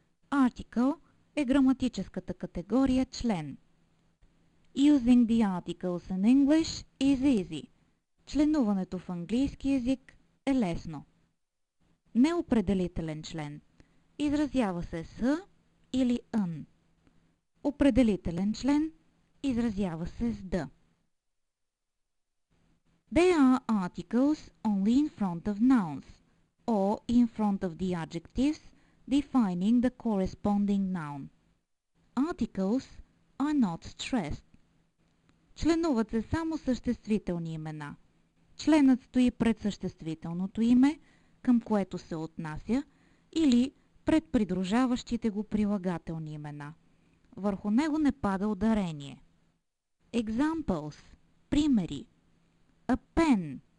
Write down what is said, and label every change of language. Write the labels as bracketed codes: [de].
[bg] Article е граматическата категория член. [en] Using the articles in English is easy. [bg] Членуването в английски език е лесно. Неопределителен член. Изразява се с или н. Определителен член. Изразява се с д. [en] They are articles only in front of nouns or in front of the adjectives defining the corresponding noun. Articles are not stressed. [bg] Членуват се само съществителни имена. Членът стои пред съществителното име, към което се отнася, или пред придружаващите го прилагателни имена. Върху него не пада ударение. [en] Examples. [bg] Примери. [en] A pen.